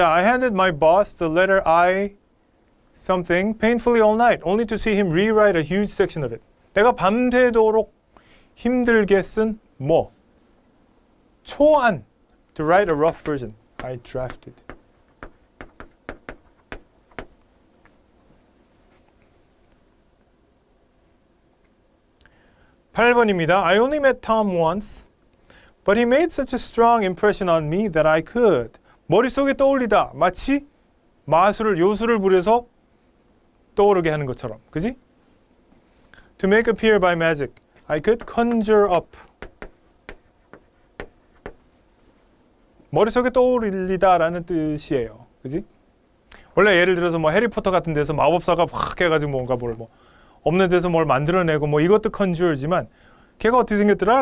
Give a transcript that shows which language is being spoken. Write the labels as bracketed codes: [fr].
[en] I handed my boss the letter I something painfully all night, only to see him rewrite a huge section of it. [ko] 내가 밤새도록 힘들게 쓴 뭐? 초안. [en] To write a rough version. I drafted. [ko] (8번입니다) [en] I only met Tom once, but he made such a strong impression on me that I could. [ko] 머릿속에 떠올리다. 마치 요술을 부려서 떠오르게 하는 것처럼. 그지? [en] To make appear by magic. I could conjure up. [ko] 머릿속에 떠올리다라는 뜻이에요. 그지? 원래 예를 들어서 뭐 해리포터 같은 데서 마법사가 확 해가지고 뭔가 뭐 없는 데서 뭘 만들어내고 뭐 이것도 conjure지만 걔가 어떻게 생겼더라?